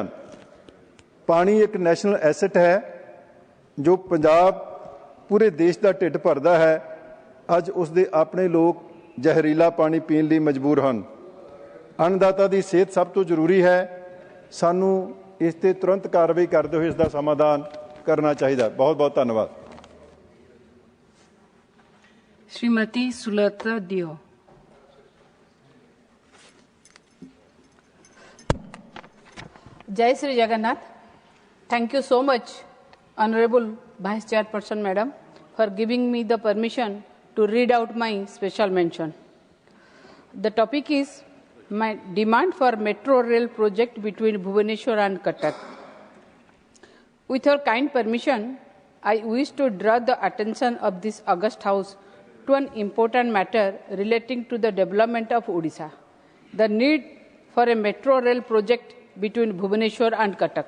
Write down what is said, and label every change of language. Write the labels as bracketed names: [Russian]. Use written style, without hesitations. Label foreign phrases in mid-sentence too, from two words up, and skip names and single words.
[Punjabi] ਪਾਣੀ ਇੱਕ [English] national asset [Punjabi] ਹੈ ਜੋ ਪੰਜਾਬ ਪੂਰੇ ਦੇਸ਼ ਦਾ ਢਿੱਡ ਭਰਦਾ ਹੈ। ਅੱਜ ਉਸ ਦੇ ਆਪਣੇ ਲੋਕ ਜ਼ਹਿਰੀਲਾ ਪਾਣੀ ਪੀਣ ਲਈ ਮਜਬੂਰ ਹਨ। ਅੰਨਦਾਤਾ ਦੀ ਸਿਹਤ ਸਭ ਤੋਂ ਜ਼ਰੂਰੀ ਹੈ। ਸਾਨੂੰ ਇਸ ਤੇ ਤੁਰੰਤ ਕਾਰਵਾਈ ਕਰਦੇ ਹੋਏ ਇਸ ਦਾ ਸਮਾਧਾਨ ਕਰਨਾ ਚਾਹੀਦਾ। ਬਹੁਤ ਬਹੁਤ ਧੰਨਵਾਦ। [Odia] श्रीमती सुलता दियो। ଜୟ ଶ୍ରୀ ଜଗନ୍ନାଥ। [English] Thank you so much, Honorable Vice Chairperson Madam, for giving me the permission to read out my special mention. The topic is my demand for metro rail project between Bhubaneswar and Cuttack. With your kind permission, I wish to draw the attention of this august House to an important matter relating to the development of Odisha, the need for a metro rail project between Bhubaneswar and Cuttack.